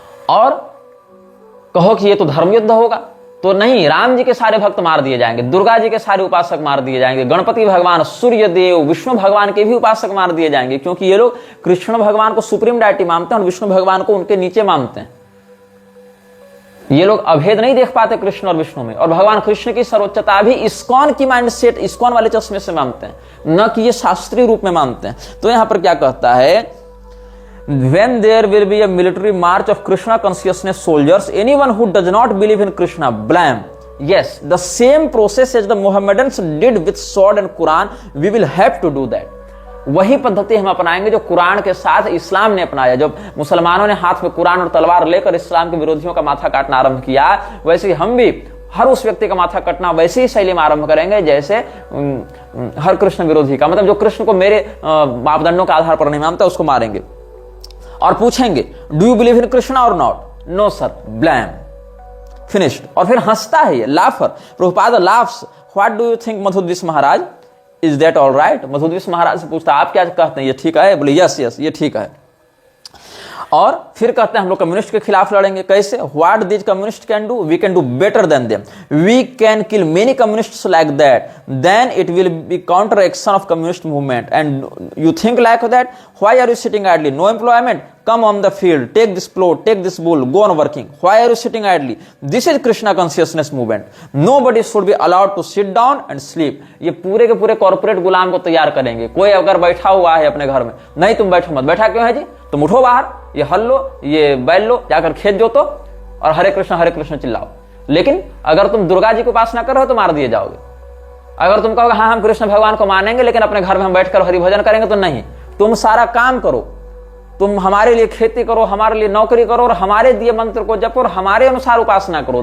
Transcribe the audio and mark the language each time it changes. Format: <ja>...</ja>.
<hi>और कहो कि ये तो धर्म युद्ध होगा, तो नहीं, राम जी के सारे भक्त मार दिए जाएंगे, दुर्गा जी के सारे उपासक मार दिए जाएंगे, गणपति भगवान, सूर्य देव, विष्णु भगवान के भी उपासक मार दिए जाएंगे, क्योंकि ये लोग कृष्ण भगवान को सुप्रीम डायटी मानते हैं और विष्णु भगवान को उनके नीचे मानते हैं। ये लोग अभेद नहीं देख पाते कृष्ण और विष्णु में, और भगवान कृष्ण की सर्वोच्चता भी इस्कॉन की माइंडसेट, इस्कॉन वाले चश्मे से मानते हैं, न कि ये शास्त्रीय रूप में मानते हैं। तो यहां पर क्या कहता है,</hi> <en>when there will be a military march of Krishna consciousness soldiers, anyone who does not believe in Krishna, blame. Yes, the same process as the Mohammedans did with sword and Quran, we will have to do that.</en> <hi>वही पद्धति हम अपनाएंगे जो कुरान के साथ इस्लाम ने अपनाया। जब मुसलमानों ने हाथ में कुरान और तलवार लेकर इस्लाम के विरोधियों का माथा काटना आरंभ किया, वैसे ही हम भी हर उस व्यक्ति का माथा कटना वैसी ही शैली में आरंभ करेंगे जैसे हर कृष्ण विरोधी का, मतलब जो कृष्ण को मेरे मापदंडों के आधार पर नहीं मानता उसको मारेंगे। और पूछेंगे,</hi> <en>Do you believe in Krishna और not? No sir, blam, finished.</en> <hi>और फिर हंसता है ये,</hi> <en>Laughter, Prabhupada laughs, what do you think Madhudvisa Maharaj, is that all right?</en> <hi>मधुद्विष महाराज से पूछता, आप क्या कहते हैं, ये ठीक है? बोले यस यस, ये ठीक है। और फिर कहते हैं हम लोग कम्युनिस्ट के खिलाफ लड़ेंगे। कैसे?</hi> <en>What this communist can do, we can do better than them, we can kill many communists like that, then it will be counter action of communist movement, and you think like that, why are you sitting idly, no employment, come on the field, take this plot, take this bull, go on working, why are you sitting idly? This is Krishna consciousness movement, nobody should be allowed to sit down and sleep।</en> <hi>ये पूरे के पूरे corporate गुलाम को तैयार करेंगे। कोई अगर बैठा हुआ है अपने घर में, नहीं तुम बैठो मत, बैठा क्यों है जी, तुम उठो बाहर, ये हल लो, ये बैल लो, जाकर खेत जोतो और हरे कृष्ण चिल्लाओ। लेकिन अगर तुम दुर्गा जी को उपासना कर रहे हो तो मार दिए जाओगे। अगर तुम कहोगे हाँ हम कृष्ण भगवान को मानेंगे लेकिन अपने घर में हम बैठकर हरि भजन करेंगे, तो नहीं, तुम सारा काम करो, तुम हमारे लिए खेती करो, हमारे लिए नौकरी करो और हमारे दिए मंत्र को जपो और हमारे अनुसार उपासना करो।</hi>